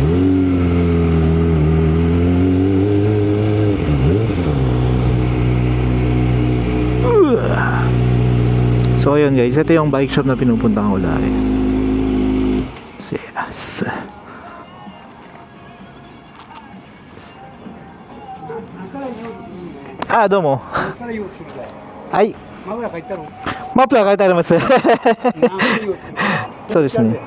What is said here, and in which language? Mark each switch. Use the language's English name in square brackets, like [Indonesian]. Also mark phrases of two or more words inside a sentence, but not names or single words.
[Filipino] So ayun guys, ito yung [English] bike shop [Filipino] na pinupuntahan ko lagi. [Japanese] Yes. Ah, domo. はい。マフラー書いてある。マフラー書いてあります。そうですね。